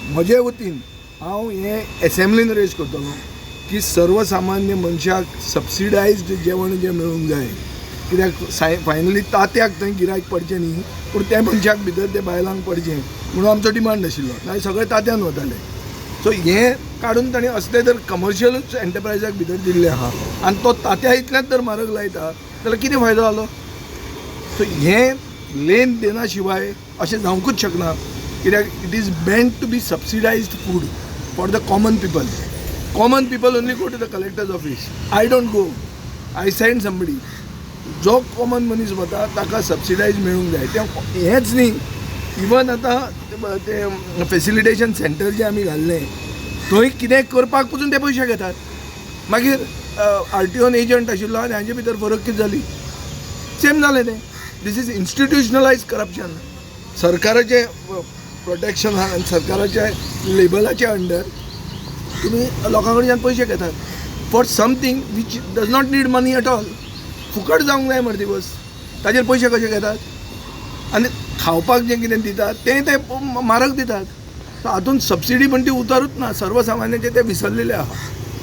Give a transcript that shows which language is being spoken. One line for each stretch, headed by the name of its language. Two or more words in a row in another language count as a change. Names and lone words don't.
Konkani: म्हजे वतीन हांव हें एसेंब्लीन रेज करतलो की सर्वसामान्य मनशाक सबसिडायज्ड जेवण जें मेळूंक जाय कित्याक फायनली तात्याक थंय गिरायक पडचें न्ही पूण त्या मनशाक भितर ते बायलांक पडचें म्हणून आमचो डिमांड आशिल्लो. नाजाल्यार सगळे तात्यान वताले. सो हें काडून ताणें असले जर कमर्शियलूच एंटरप्रायजाक भितर दिल्लें आहा आनी तो तात्या इतल्याच जर म्हारग लायता जाल्यार कितें फायदो जालो. सो हें लेन देना शिवाय अशें जावंकूच शकना कित्याक
English: it is meant to be subsidized food for the common people. Common people only go to the Collector's office. I don't go, I send somebody.
Konkani: जो कॉमन मनीस वता ताका सबसिडायज मेळूंक जाय. तें हेंच न्ही, इवन आतां ते
English: facilitation centre
Konkani: जे आमी घाल्लें थंय कितें करपाक पसून ते पयशे घेतात. मागीर RTOन एजंट आशिल्लो आनी हांचे भितर फरक कितें जाली, सेम जालें तें.
English: This is institutionalise corruption.
Konkani: सरकाराचे प्रोटेक्शन आनी सरकाराच्या लेबलाचे अंडर तुमी लोकां कडच्यान पयशे घेतात
English: for something which does not need money at all.
Konkani: फुकट जावंक जाय मरे ती वस्त. ताजेर पयशे कशे घेतात आनी खावपाक जें कितें दितात तें ते म्हारग दितात. हातूंत सबसिडी पण ती उतारूच ना. सर्वसामान्याचे ते विसरलेले आहा.